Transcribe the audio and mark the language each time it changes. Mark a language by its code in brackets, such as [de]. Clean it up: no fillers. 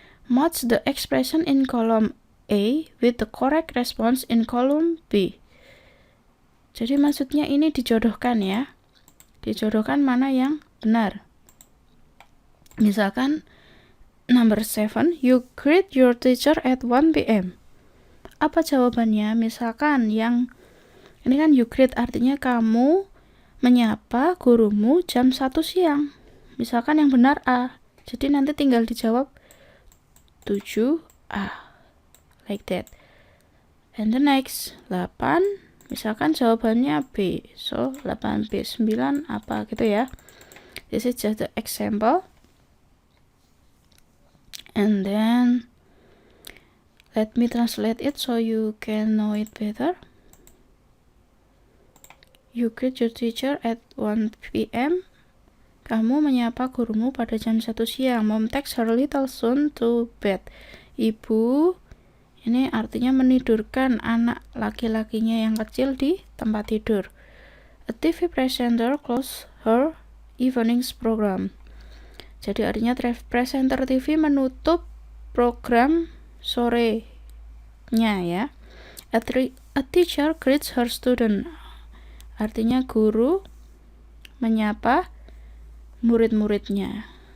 [en] Match the expression in column A with the correct response in column B. [id] Jadi maksudnya ini dijodohkan ya. Dijodohkan mana yang benar. [en] Misalkan number 7, you greet your teacher at 1 p.m. [id] Apa jawabannya? Misalkan yang ini kan [en] you greet [id] artinya kamu menyapa gurumu jam 1 siang. Misalkan yang benar A. Jadi nanti tinggal dijawab 7A. [en] Like that. And the next 8. [id] Misalkan jawabannya B. So 8B, 9 apa gitu ya. [en] This is just the example. And then let me translate it so you can know it better. You greet your teacher at 1 p.m. [id] Kamu menyapa gurumu pada jam 1 siang. [en] Mom takes her little son to bed. [id] Ibu ini artinya menidurkan anak laki-lakinya yang kecil di tempat tidur. [en] A TV presenter close her evening's program. [id] Jadi artinya presenter TV menutup program sorenya ya. [en] A teacher greets her student. [id] Artinya guru menyapa murid-muridnya.